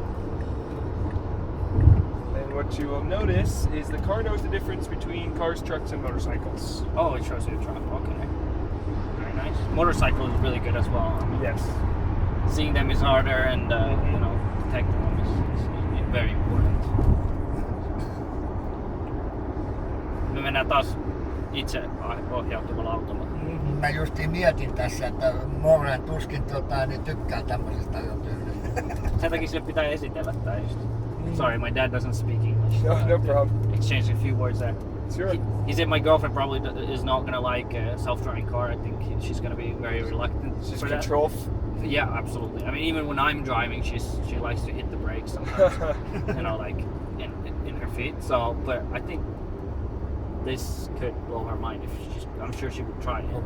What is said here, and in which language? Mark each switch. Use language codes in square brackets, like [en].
[en] And what you will notice is the car knows the difference between cars, trucks, and motorcycles. Oh, it shows you the truck. Okay. Very nice. Motorcycle is really good as well. I mean, Yes. seeing them is harder, and detecting them is very important. [fi] Me mennään taas itse ohjautuvalla autolla. Mä justiin mietin tässä, että Moran tuskin niin tykkää tämmöisestä ajotyylistä. Sen takia sille pitää esitellä tää just. [en] Sorry, my dad doesn't speak English. No problem. Exchange a few words there. Sure. He said my girlfriend probably is not gonna like a self-driving car. I think she's gonna be very reluctant Just for that. control. Yeah, absolutely. I mean, even when I'm driving, she likes to hit the brakes sometimes. Like in her feet. So, but I think this could blow her mind if I'm sure she would try it.